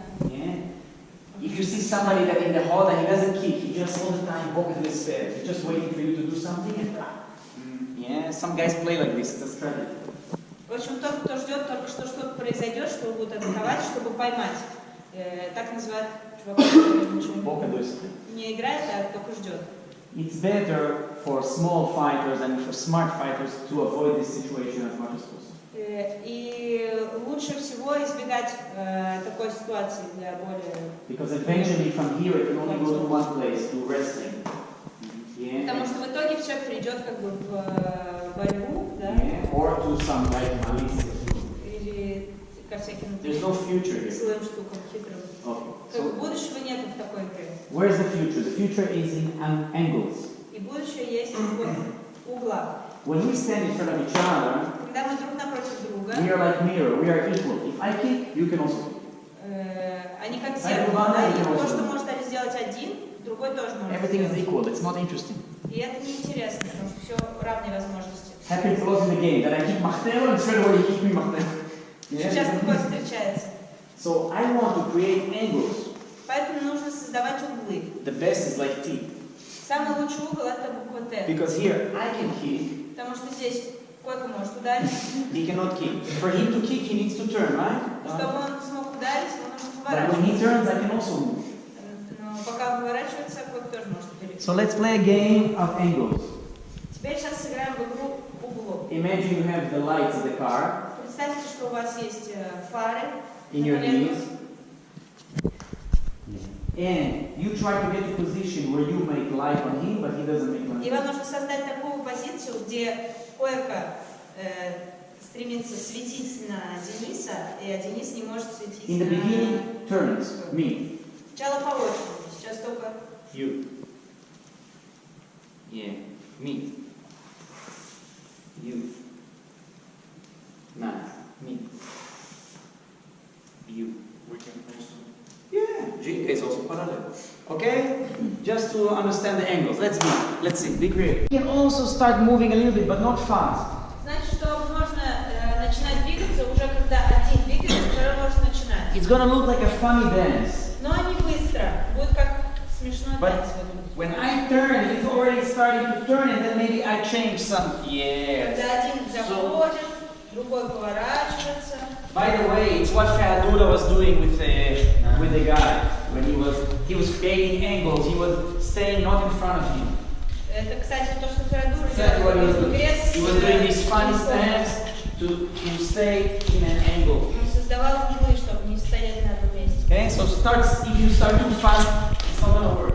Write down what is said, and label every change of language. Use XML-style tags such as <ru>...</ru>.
<en>Yeah. If you see somebody that in the hall that he doesn't kick, he just all the time boca do espera. He's just waiting for you to do something and yeah, some guys play like this. It's a strategy.</en> <ru>В общем, тот, кто ждет только что что-то произойдет, что его будут атаковать, чтобы поймать. Так называют чуваков, не играет, а только ждет.</ru> <en>It's better for small fighters and for smart fighters to avoid this situation as much as possible.</en> <ru>И лучше всего избегать такой ситуации для более...</ru> <en>Because eventually from here it can only go to one place, to wrestling. Yeah.</en> <ru>Потому что в итоге все придет как бы в борьбу, да?</ru> <en>Yeah. Or to some like malice.</en> <ru>Или ко всяким</ru> <en>There's no future here.</en> <ru>злым штукам, хитрым.</ru> <en>Okay.</en> <ru>Как будущего нет в такой игре.</ru> <en>Where's the future? The future is in angles.</en> <ru>И будущее есть в углах.</ru> <en>When we stand in front of each other,</en> <ru>Когда мы друг напротив друга,</ru> <en>we are like mirror. We are equal. If I kick, you can also kick.</en> <ru>они как зеркало, да? И то, что может сделать один, другой тоже может</ru> <en>Everything is</en> <ru>сделать.</ru> <en>equal. It's not interesting.</en> <ru>И это неинтересно, потому что все равные возможности.</ru> <en>Happens a lot in the game that I kick Machtelo and straight away you kick me Machtelo.</en> <ru>Сейчас такое встречается.</ru> <en>So I want to create angles.</en> <ru>Поэтому нужно создавать углы.</ru> <en>The best is like T.</en> <ru>Самый лучший угол это буква Т.</ru> <en>Because here I can kick.</en> <ru>Потому что здесь Койка может ударить.</ru> <en>He cannot kick. For him to kick, he needs to turn, right?</en> <ru>Чтобы он смог ударить, ему нужно</ru> <en>But when he</en> <ru>поворачиваться.</ru> <en>turns, I can also move.</en> <ru>Но пока он поворачивается, Койка тоже может перейти.</ru> <en>So let's play a game of angles.</en> <ru>Теперь сейчас сыграем в игру углов.</ru> <en>Imagine you have the lights of the car</en> <ru>Представьте, что у вас есть фары</ru> <en>in your</en> <ru>на коленках.</ru> <en>knees. And you try to get to a position where you make light on him, but he doesn't make light.</en> <ru>И вам нужно создать такую позицию, где Койка стремится светить на Дениса, а Денис не может светить</ru> <en>In the</en> <ru>на...</ru> <en>beginning, turns me.</en> <ru>Сначала по очереди, сейчас только...</ru> <en>You. Yeah. Me. You. Nice. Me. You. We can also... Yeah. Ginga is also parallel. Okay? Just to understand the angles. Let's see. Be creative. You can also start moving a little bit, but not fast.</en> <ru>Значит, что можно начинать двигаться уже когда один двигается, второй может начинать.</ru> <en>It's gonna look like a funny dance.</en> <ru>Но не быстро, будет как смешной</ru> <en>But</en> <ru>танец.</ru> <en>when I turn, it's already starting to turn, and then maybe I change some. Yeah.</en> <ru>Когда один заходит, другой поворачивается.</ru> <en>By the way, it's what Ferradura was doing with the guy when he was creating angles. He was staying not in front of him.</en> <ru>Это, кстати, то, что Феодор</ru> <en>Exactly what he was</en> <ru>делал в</ru> <en>doing.</en> <ru>игре с...</ru> <en>He was doing this funny stance to stay in an angle.</en> <ru>Он создавал углы, чтобы не стоять на одном месте.</ru> <en>Okay, so if you start too fast, it's not gonna work.</en>